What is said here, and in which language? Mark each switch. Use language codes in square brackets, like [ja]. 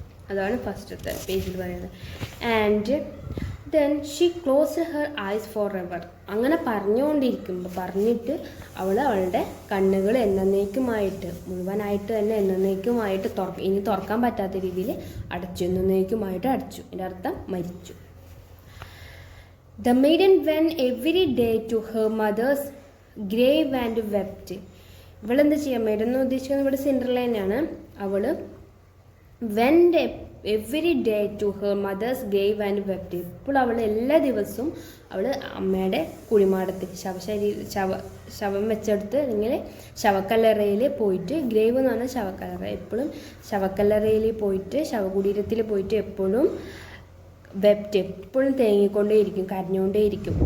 [ml] അതാണ് ഫസ്റ്റത്തെ പേജിൽ പറയുന്നത്. [en] And then she closed her eyes forever. [ml] അങ്ങനെ പറഞ്ഞിട്ട് അവളുടെ കണ്ണുകൾ എന്നേക്കുമായിട്ട് മുഴുവനായിട്ട് തന്നെ എന്നേക്കുമായിട്ട് ഇനി തുറക്കാൻ പറ്റാത്ത രീതിയിൽ എന്നേക്കുമായിട്ട് അടച്ചു. എൻ്റെ അർത്ഥം മരിച്ചു. [en] The maiden went every day to her mother's grave and wept. [ml] ഇവളെന്താ ചെയ്യുക? മെയ്ഡൻ എന്ന് ഉദ്ദേശിക്കുന്നത് ഇവിടെ സിൻഡർല തന്നെയാണ്. അവൾ [en] went every day to her mother's grave and wept. [ml] ഇപ്പോൾ അവൾ എല്ലാ ദിവസവും അവൾ അമ്മയുടെ കുഴിമാടത്തിൽ ശവം വെച്ചെടുത്ത് അല്ലെങ്കിൽ ശവക്കല്ലറയിൽ പോയിട്ട്, ഗ്രേവ് എന്ന് പറഞ്ഞാൽ ശവക്കല്ലറ, എപ്പോഴും ശവക്കല്ലറയിൽ പോയിട്ട് ശവകുടീരത്തിൽ പോയിട്ട് എപ്പോഴും വെപ്റ്റ്, എപ്പോഴും തേങ്ങിക്കൊണ്ടേയിരിക്കും, കരഞ്ഞുകൊണ്ടേയിരിക്കും.